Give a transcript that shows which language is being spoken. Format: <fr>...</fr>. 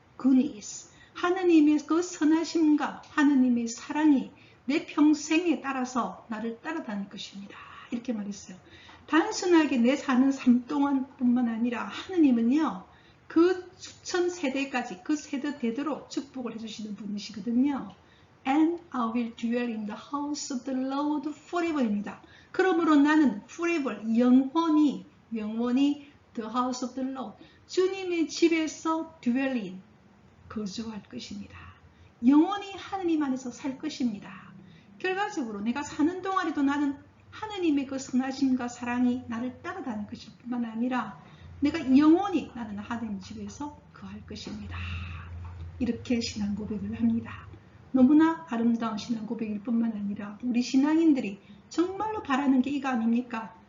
<ko>goodness, 하느님의 그 선하심과 하느님의 사랑이 내 평생에 따라서 나를 따라다닐 것입니다. 이렇게 말했어요. 단순하게 내 사는 삶 동안 뿐만 아니라 하느님은요, 그 수천 세대까지 그 세대 대대로 축복을 해주시는 분이시거든요.</ko> <en>and I will dwell in the house of the Lord forever입니다.</en> <ko>그러므로 나는 forever, 영원히</ko> <en>the house of the Lord,</en> <ko>주님의 집에서</ko> <en>dwell in,</en> <ko>거주할 것입니다. 영원히 하느님 안에서 살 것입니다. 결과적으로 내가 사는 동안에도 나는 하느님의 그 선하심과 사랑이 나를 따라다닐 것일 뿐만 아니라 내가 영원히 나는 하느님 집에서 거할 것입니다. 이렇게 신앙 고백을 합니다. 너무나 아름다운 신앙 고백일 뿐만 아니라 우리 신앙인들이 정말로 바라는 게 이거 아닙니까?</ko>